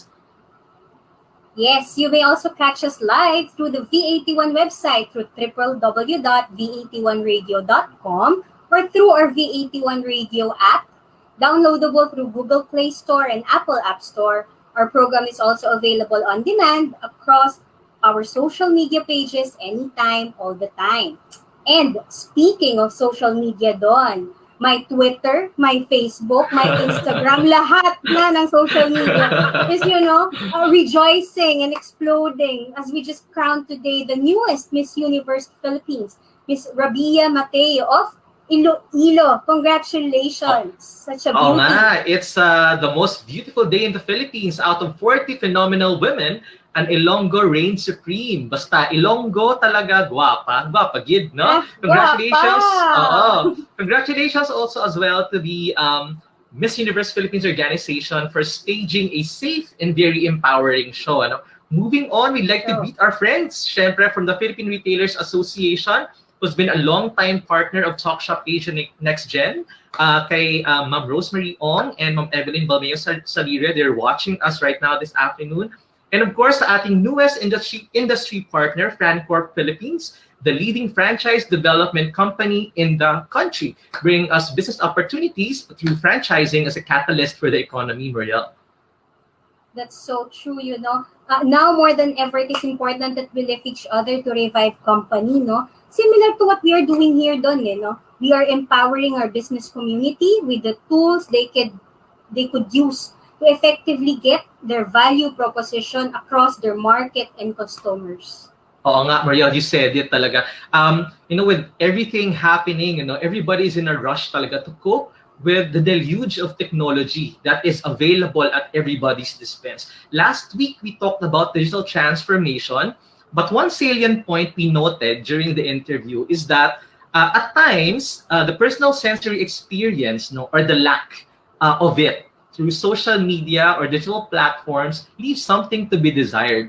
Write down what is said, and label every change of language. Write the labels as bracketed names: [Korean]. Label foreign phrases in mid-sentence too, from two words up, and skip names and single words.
[English] Yes, you may also catch us live through the V81 website through www.v81radio.com or through our V81 Radio app, downloadable through Google Play Store and Apple App Store. Our program is also available on demand across our social media pages anytime, all the time. And speaking of social media, Don, my Twitter, my Facebook, my Instagram, [Filipino] lahat na ng [English] social media is, rejoicing and exploding as we just crowned today the newest Miss Universe Philippines, Miss Rabia Mateo of Iloilo. Congratulations. Such a beauty. It's the most beautiful day in the Philippines. Out of 40 phenomenal women, an Ilonggo reigns supreme. [Filipino] Basta Ilonggo talaga gwapa. [Hiligaynon] Gwapa gid, no? [English] Congratulations. Congratulations also as well to the Miss Universe Philippines organization for staging a safe and very empowering show. Ano? Moving on, we'd like to meet our friends, syempre, from the Philippine Retailers Association, who's been a long-time partner of Talk.Shop Asia Next Gen, kay Ma'am Rosemary Ong and Ma'am Evelyn Balmeo Salire. They're watching us right now this afternoon. And of course, [Filipino] sa ating [English] newest industry partner, FranCorp Philippines, the leading franchise development company in the country, bringing us business opportunities through franchising as a catalyst for the economy, Muriel. That's so true, now more than ever, it is important that we lift each other to revive company, no? Similar to what we are doing here, Don, we are empowering our business community with the tools they could use to effectively get their value proposition across their market and customers. [Filipino] Oo nga, Mariel, [English] you said it talaga. With everything happening, everybody's in a rush talaga to cope with the deluge of technology that is available at everybody's dispense. Last week, we talked about digital transformation, but one salient point we noted during the interview is that at times, the personal sensory experience, or the lack of it, through social media or digital platforms leaves something to be desired.